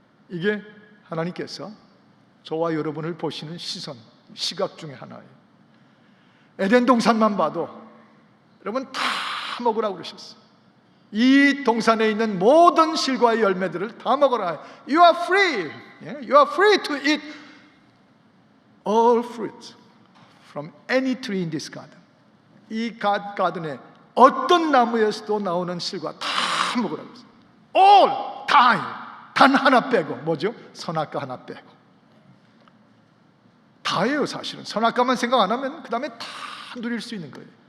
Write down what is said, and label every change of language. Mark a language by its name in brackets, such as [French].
[Korean] 이게 하나님께서 저와 여러분을 보시는 시선, 시각 중에 하나예요. 에덴 동산만 봐도 여러분 다 먹으라고 그러셨어요. 이 동산에 있는 모든 실과의 열매들을 다 먹어라. [English] You are free. You are free to eat all fruit from any tree in this garden. [Korean] 이 가든에 어떤 나무에서도 나오는 실과 다 먹으라고 했어요. [English] All time. [Korean] 단 하나 빼고. 뭐죠? 선악과 하나 빼고. 다예요. 사실은 선악과만 생각 안 하면 그 다음에 다 누릴 수 있는 거예요.